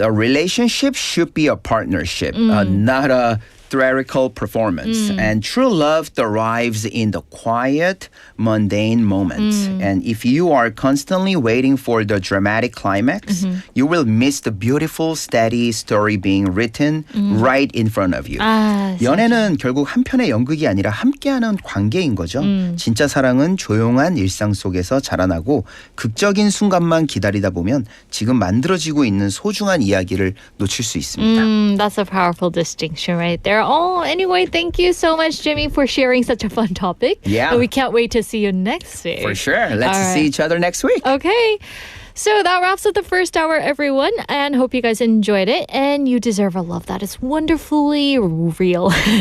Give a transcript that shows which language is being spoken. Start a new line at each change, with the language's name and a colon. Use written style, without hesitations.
English: A relationship should be a partnership, not a theatrical performance. And true love thrives in the quiet, mundane moments. And if you are constantly waiting for the dramatic climax, you will miss the beautiful, steady story being written right in front of you.
Korean: 연애는 결국 한 편의 연극이 아니라 함께하는 관계인 거죠. 진짜 사랑은 조용한 일상 속에서 자라나고 극적인 순간만 기다리다 보면 지금 만들어지고 있는 소중한 이야기를 놓칠 수 있습니다.
English: That's a powerful distinction right there. Oh, anyway, thank you so much, Jimmy, for sharing such a fun topic. Yeah. And we can't wait to see you next week. For sure. Let's All right. see each other next week. Okay. So that wraps up the first hour, everyone, and hope you guys enjoyed it. And you deserve a love that is wonderfully real.